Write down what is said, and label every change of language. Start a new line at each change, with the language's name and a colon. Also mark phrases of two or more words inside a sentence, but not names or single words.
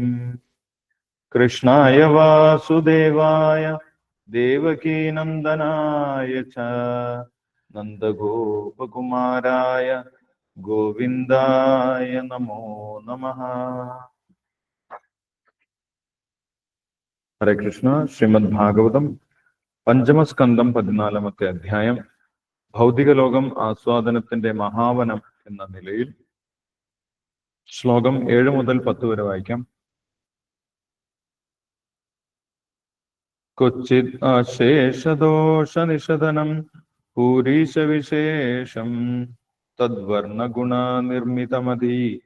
Sanskrit: कृष्णाय वासुदेवाय देवकीनन्दनाय च नन्दगोपकुमाराय गोविन्दाय नमो नमः। ഹരേ കൃഷ്ണ.
Malayalam: ശ്രീമദ് ഭാഗവതം പഞ്ചമസ്കന്ധം 14-ാമത്തെ അധ്യായം ഭൗതിക ലോകം ആസ്വാദനത്തിന്റെ മഹാവനം എന്ന നിലയിൽ ശ്ലോകം 7 മുതൽ 10 വരെ വായിക്കാം.
Sanskrit: ക്വചിത് അശേഷദോഷനിഷദനം പൂരീശവിശേഷം തദ്വർണഗുണനിർമ്മിതമതി